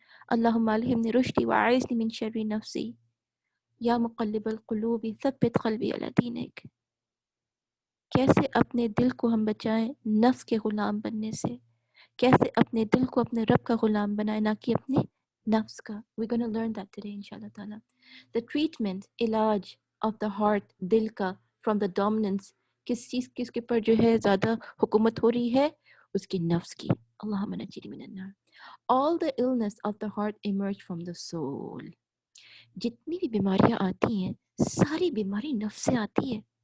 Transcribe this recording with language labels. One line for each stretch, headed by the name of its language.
Arabic: اللہم الہمنی رشدی واعذنی من شر نفسی. یا مقلب القلوب ثبت قلبی علی دینک.
Urdu: کیسے اپنے دل کو ہم بچائیں نفس کے غلام بننے سے، کیسے اپنے دل کو اپنے رب کا غلام بنائیں، نہ کہ اپنے نفس کا.
English: We're gonna learn that today انشاءاللہ تعالیٰ. The treatment،
Urdu: علاج
English: of the heart،
Urdu: دل کا
English: from the dominance،
Urdu: کس چیز کس کے پر جو ہے زیادہ حکومت ہو رہی ہے، اس کی نفس کی.
Arabic: اللہم نجنی من النار.
English: All the illness of the heart emerge from the soul.
Urdu: جتنی بھی بیماریاں آتی ہیں ساری بیماری نفس سے آتی ہے.